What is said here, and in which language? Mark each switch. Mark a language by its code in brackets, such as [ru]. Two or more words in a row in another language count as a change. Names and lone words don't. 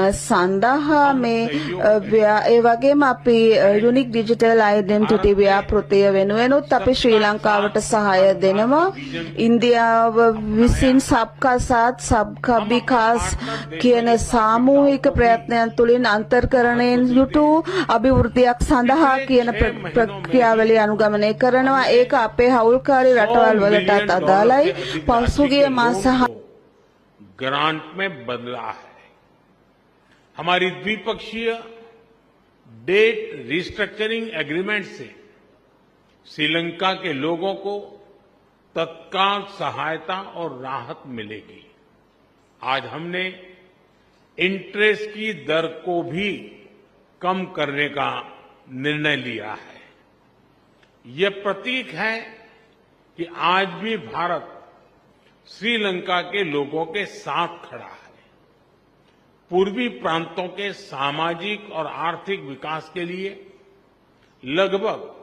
[si] සඳහා මේ ඒ වගේම අපි [en] unique digital identity [si] ව්‍යාපෘතිය වෙනුවෙනුත් අපි ශ්‍රී ලංකාවට සහාය දෙනවා ඉන්දියාව විසින් [hi] सबका साथ सबका विकास [si] කියන සාමූහික ප්‍රයත්නයන් තුළින් අන්තර්කරණයෙන් යුතු අභිවෘද්ධියක් සඳහා කියන ප්‍රක්‍රියාවලිය අනුගමනය කරනවා ඒක අපේ හවුල්කාරී රටවල් වලටත් අදාළයි පසුගිය මාස [hi] ग्रांट में बदला है हमारी द्विपक्षीय [en] debt restructuring agreement [hi] से श्रीलंका के लोगों को तत्काल सहायता और राहत मिलेगी आज हमने इंटरेस्ट की दर को भी कम करने का निर्णय लिया है यह प्रतीक है कि आज भी भारत श्रीलंका के लोगों के साथ खड़ा है पूर्वी प्रांतों के सामाजिक और आर्थिक विकास के लिए लगभग